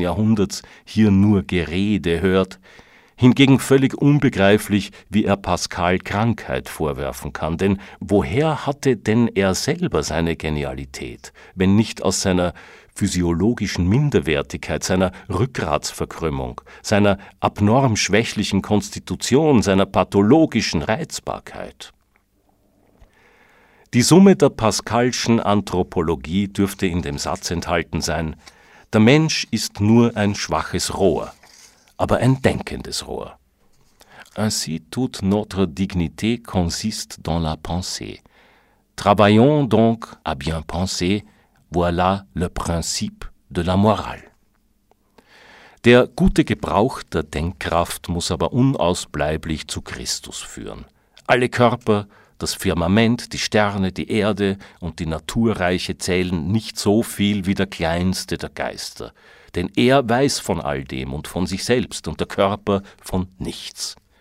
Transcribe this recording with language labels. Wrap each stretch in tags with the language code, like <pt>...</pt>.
<de>Jahrhunderts, hier nur Gerede hört, hingegen völlig unbegreiflich, wie er Pascal Krankheit vorwerfen kann, denn woher hatte denn er selber seine Genialität, wenn nicht aus seiner physiologischen Minderwertigkeit, seiner Rückgratsverkrümmung, seiner abnorm schwächlichen Konstitution, seiner pathologischen Reizbarkeit? Die Summe der Pascalschen Anthropologie dürfte in dem Satz enthalten sein: Der Mensch ist nur ein schwaches Rohr, aber ein denkendes Rohr.</de> <fr>Ainsi toute notre dignité consiste dans la pensée. Travaillons donc à bien penser, voilà le principe de la morale.</fr> <de>Der gute Gebrauch der Denkkraft muss aber unausbleiblich zu Christus führen. Alle Körper, das Firmament, die Sterne, die Erde und die Naturreiche zählen nicht so viel wie der kleinste der Geister. Denn er weiß von all dem und von sich selbst und der Körper von nichts.</de>